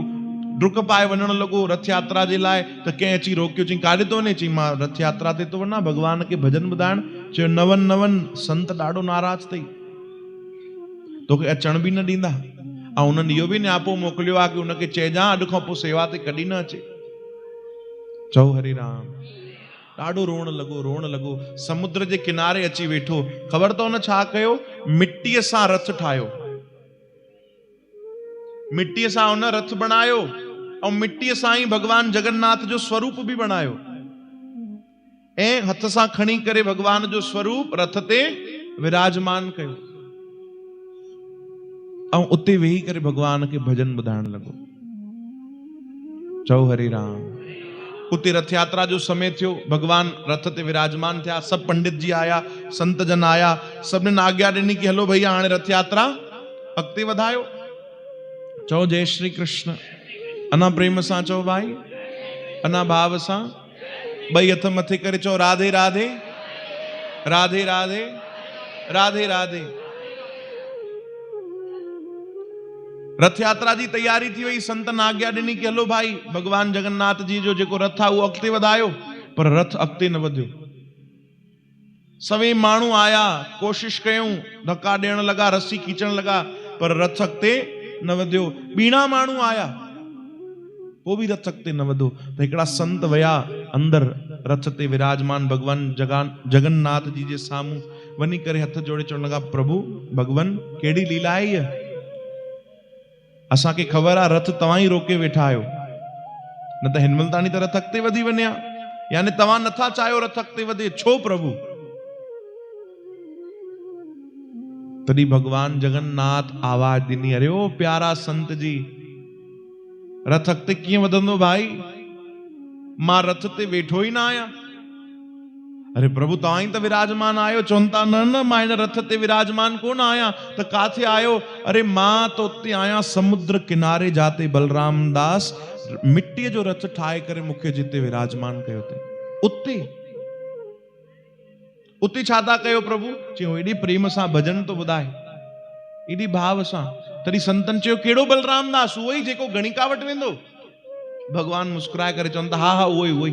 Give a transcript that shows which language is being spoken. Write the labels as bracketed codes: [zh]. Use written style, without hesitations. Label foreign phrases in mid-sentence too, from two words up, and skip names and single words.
[sd] डुक पाए वञण लॻो रथ यात्रा जे लाइ, त कंहिं अची रोकियो, चई काॾे थो वञे? चई मां रथ यात्रा ते थो वञा भगवान खे भजन ॿुधाइण। चयो न वञ न वञ, संत ॾाढो नाराज़ अथई, तोखे अचण बि न ॾींदा। ऐं उन्हनि इहो बि न्यापो मोकिलियो आहे कि उनखे चइजां अॼु खां पोइ सेवा ते कॾहिं न अचे। चओ हरे राम। ॾाढो रोअण लॻो। समुद्र जे किनारे अची वेठो। ख़बर अथव हुन छा कयो? मिटीअ सां रथ ठाहियो, मिटीअ सां हुन रथ बणायो, ऐं मिटीअ सां ई भगवान जगन्नाथ जो स्वरूप बि बणायो, ऐं हथ सां खणी करे भगवान जो स्वरूप रथ ते विराजमान कयो, ऐं उते वेही करे भगवान खे भजन ॿुधाइण लॻो। चओ हरे राम। उते रथ यात्रा जो समय थियो, भगवान रथ ते विराजमान थिया, सब पंडित जी आया, संत जन आया, सभिनीनि आज्ञा ॾिनी कि हलो भैया हाणे रथ यात्रा अॻिते वधायो। चओ जय श्री कृष्ण। अना प्रेम सां चओ भाई, अना भाव सां, ॿई हथ मथे करे चओ राधे राधे राधे राधे राधे राधे। रथ यात्रा जी तैयारी थी वई, संतन आज्ञा ॾिनी कि हलो भाई भगवान जगन्नाथ जी जो जेको रथ आहे उहो अॻिते वधायो, पर रथ अॻिते न वधियो। सभई माण्हू आया, कोशिश कयूं, धक्का ॾियण लॻा, रस्सी खींचण लॻा, पर रथ अॻिते न वधियो। ॿीणा माण्हू आया, पोइ बि रथ अॻिते न वधो। त हिकिड़ा संत विया अंदर रथ ते विराजमान भगवान जगन्नाथ जी जे साम्हूं वञी करे हथ जोड़े चवण लॻा, प्रभु भगवान कहिड़ी लीला आहे इहा? असांखे ख़बर आहे रथ तव्हां ई रोके वेठा आहियो, न त हिन महिल ताणी त रथ अॻिते वधी वञे हा, यानी तव्हां नथा चाहियो रथ अॻिते वधे, छो प्रभु? तॾहिं भगवान जगन्नाथ आवाज ॾिनी, अरे ओ प्यारा संत जी, रथ अॻिते कीअं वधंदो भाई? मां रथ ते वेठो ई न आहियां। अरे प्रभु तव्हां ई त विराजमान आहियो, चवनि था न न मां हिन रथ ते विराजमान कोन आहियां, त काथे आहियो? अरे मां त उते आहियां समुद्र किनारे, जाते बलराम दास मिट्टीअ जो रथ ठाहे करे मूंखे जिते विराजमान कयो अथई, उते छा था कयो प्रभु? चयो एॾी प्रेम सां भजन तो ॿुधाए, एॾी भाव सां। तॾहिं संतन चयो कहिड़ो बलराम दास? उहो ई जेको गणिका वटि वेंदो? भगवान मुस्कुराए करे चवनि था हा हा उहो ई।